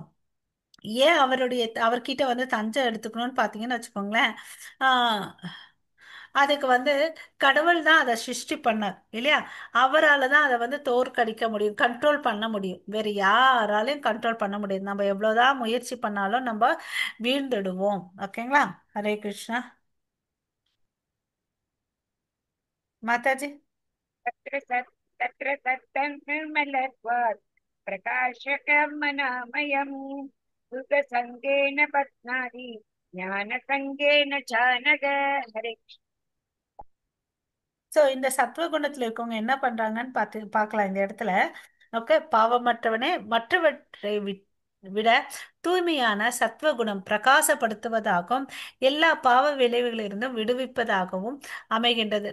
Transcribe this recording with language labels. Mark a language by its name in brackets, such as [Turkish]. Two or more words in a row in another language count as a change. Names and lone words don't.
[Tamil] ஏன் அவர்கிட்ட வந்து தஞ்சம் எடுத்துக்கணும்னு பாத்தீங்கன்னு வச்சுக்கோங்களேன், ஆஹ் அதுக்கு வந்து கடவுள் தான் அதை சிருஷ்டி பண்ணார் இல்லையா? அவரால தான் அதை வந்து தோற்கடிக்க முடியும், கண்ட்ரோல் பண்ண முடியும். வேற யாராலையும் கண்ட்ரோல் பண்ண முடியாது. நம்ம எவ்வளவுதான் முயற்சி பண்ணாலும் நம்ம வீழ்ந்துடுவோம். ஓகேங்களா? ஹரே கிருஷ்ணா. மாதாஜி. [Sanskrit] तत्र सत् तत्र सत्तं निर्मलत्वात् प्रकाशकमनामयम् सुखसङ्गेन बध्नाति ज्ञानसङ्गेन च नग। हरे कृष्ण। [Tamil] சோ இந்த சத்துவகுணத்துல இருக்கவங்க என்ன பண்றாங்கன்னு பார்க்கலாம் இந்த இடத்துல. ஓகே. பாவமற்றவனே மற்றவற்றை விட தூய்மையான சத்வகுணம் பிரகாசப்படுத்துவதாகவும் எல்லா பாவ விளைவுகளிலிருந்தும் விடுவிப்பதாகவும் அமைகின்றது.